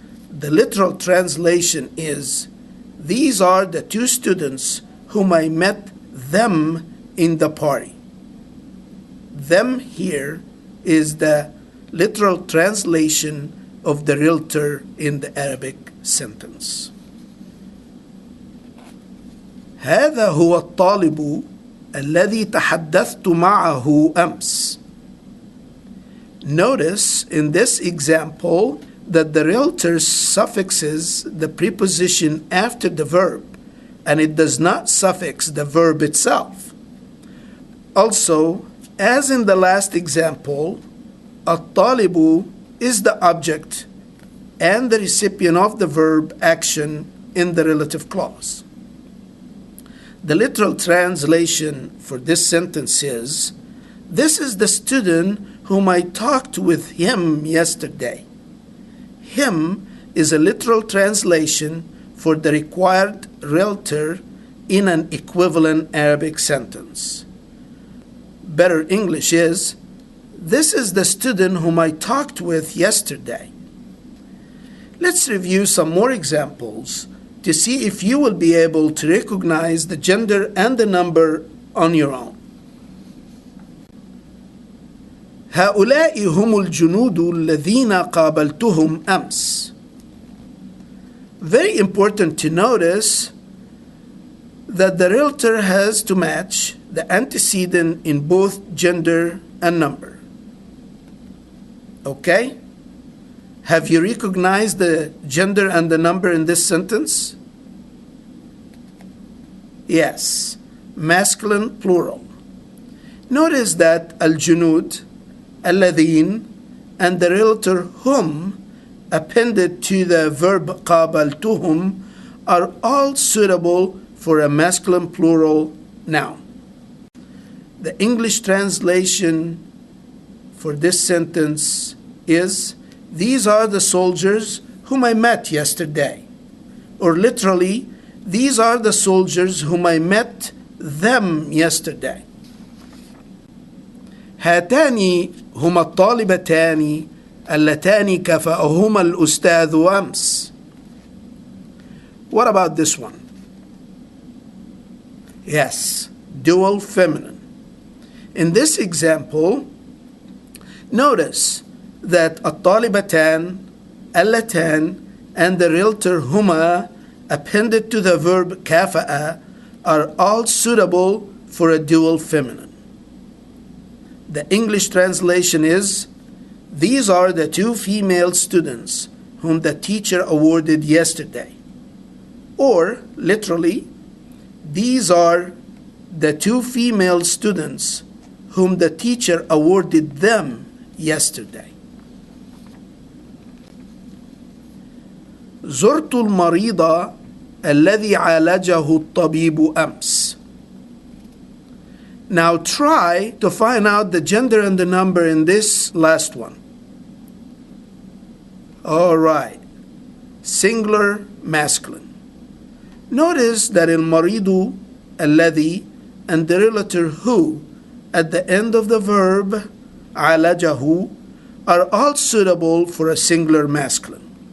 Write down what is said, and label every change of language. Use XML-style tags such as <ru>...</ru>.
<en>The literal translation is, these are the two students whom I met them in the party. Them here is the literal translation of the realtor in the Arabic sentence.</en> <ar>هذا هو الطالب الذي تحدثت معه أمس.</ar> <en>Notice in this example that the realtor suffixes the preposition after the verb, and it does not suffix the verb itself. Also, as in the last example, الطالب is the object and the recipient of the verb action in the relative clause. The literal translation for this sentence is, this is the student whom I talked with him yesterday. Him is a literal translation for the required realtor in an equivalent Arabic sentence. Better English is, this is the student whom I talked with yesterday. Let's review some more examples to see if you will be able to recognize the gender and the number on your own.</en> <ar>هؤلاء هم الجنود الذين قابلتهم أمس.</ar> <en>Very important to notice that the realtor has to match the antecedent in both gender and number. Okay? Have you recognized the gender and the number in this sentence? Yes, masculine plural. Notice that al-junud, الذين, and the relator whom appended to the verb قابلتهم are all suitable for a masculine plural noun. The English translation for this sentence is, these are the soldiers whom I met yesterday. Or literally, these are the soldiers whom I met them yesterday.</en> <ar>هاتان هما الطالبتان اللتان كافأهما الأستاذ أمس.</ar> <en>What about this one? Yes, dual feminine. In this example, notice that الطالبتان, اللتان, and the realtor هما appended to the verb كافأ are all suitable for a dual feminine. The English translation is, these are the two female students whom the teacher awarded yesterday. Or, literally, these are the two female students whom the teacher awarded them yesterday.</en> <ar>زرت المريض الذي عالجه الطبيب أمس.</ar> <en>Now try to find out the gender and the number in this last one. All right. Singular masculine. Notice that in maridu, الذي, and the relator who at the end of the verb عالجه are all suitable for a singular masculine.</en>